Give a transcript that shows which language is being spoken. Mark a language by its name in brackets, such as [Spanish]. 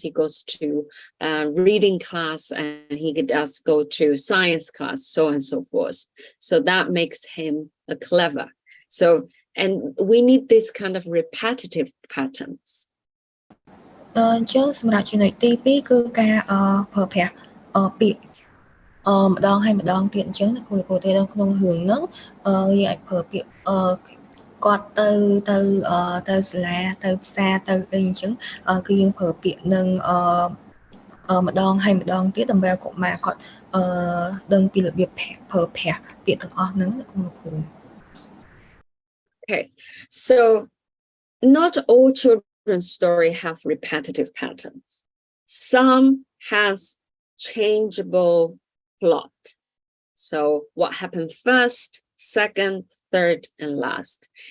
[English] He goes to reading class, and he does go to science class, so on and so forth. So that makes him clever. So, and we need this kind of repetitive patterns. [Khmer] អញ្ចឹងសម្រាប់ចំណុចទី2គឺការប្រើប្រាស់ពាក្យម្ដងហើយម្ដងទៀតអញ្ចឹងគ្រូទេក្នុងរឿងហ្នឹងយើងអាចប្រើពាក្យគាត់ទៅសាលាទៅផ្សារទៅអីអញ្ចឹងគឺយើងប្រើពាក្យនឹងម្ដងហើយម្ដងទៀតដើម្បីឲ្យកុមារគាត់ដឹងពីរបៀបប្រើប្រាស់ពាក្យទាំងអស់ហ្នឹងណាគ្រូ [English] Okay, so not all children's story have repetitive patterns. Some has changeable plot. So what happened first, second, third, and last.